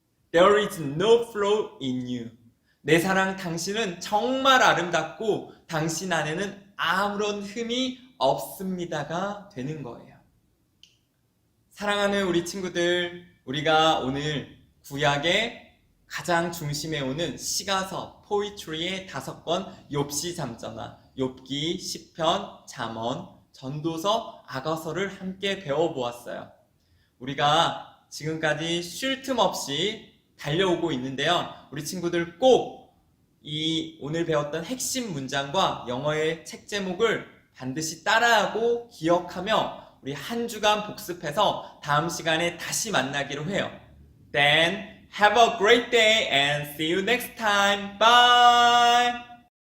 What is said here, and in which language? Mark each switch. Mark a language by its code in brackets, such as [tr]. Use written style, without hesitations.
[en] There is no flaw in you. [ko] 내 사랑 당신은 정말 아름답고 당신 안에는 아무런 흠이 없습니다가 되는 거예요. 사랑하는 우리 친구들, 우리가 오늘 구약의 가장 중심에 오는 시가서, 포이트리의 5권 욥시 잠언, 욥기, 시편, 잠언, 전도서, 악어서를 함께 배워보았어요. 우리가 지금까지 쉴 틈 없이 달려오고 있는데요. 우리 친구들 꼭 이 오늘 배웠던 핵심 문장과 영어의 책 제목을 반드시 따라하고 기억하며 우리 한 주간 복습해서 다음 시간에 다시 만나기로 해요. [en] Then have a great day and see you next time. Bye!